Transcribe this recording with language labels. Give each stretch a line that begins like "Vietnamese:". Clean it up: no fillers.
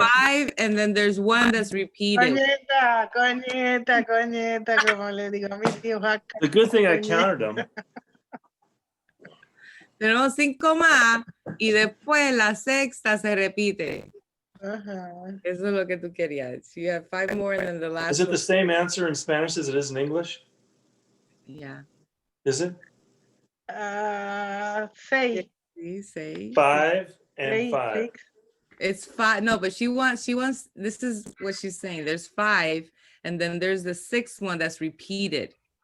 English: 5, and then there's 1 that's repeated.
Spanish: Coñeta, como le digo a mis hijos acá.
English: The good thing I counted them.
Spanish: Tenemos 5 más y después la sexta se repite. Ajá. Eso es lo que tú querías.
English: So you have 5 more and then the last Is it one. the same answer in Spanish as it is in English? Yeah. Is it? 6.
Spanish: Sí, 6.
English: 5 and 6, 5. 6. It's 5. No, but she wants, this is what she's saying. There's 5 and then there's the 6th one that's repeated.